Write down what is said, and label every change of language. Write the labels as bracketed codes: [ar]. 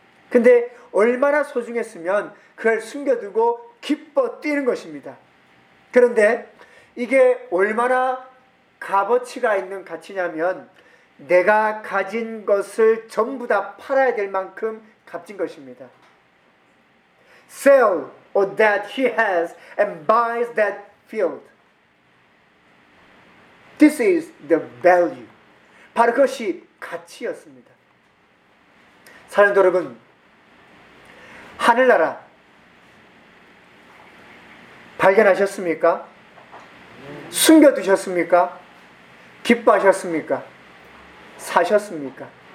[ko] 근데 얼마나 소중했으면 그걸 숨겨두고 기뻐 뛰는 것입니다. 그런데 이게 얼마나 값어치가 있는 가치냐면 내가 가진 것을 전부 다 팔아야 될 만큼 값진 것입니다. [en] Sell all that he has and buys that field. This is the value. [ko] 바로 그것이 가치였습니다. 사랑하는 여러분, 하늘나라 발견하셨습니까? 숨겨두셨습니까? 기뻐하셨습니까? 사셨습니까?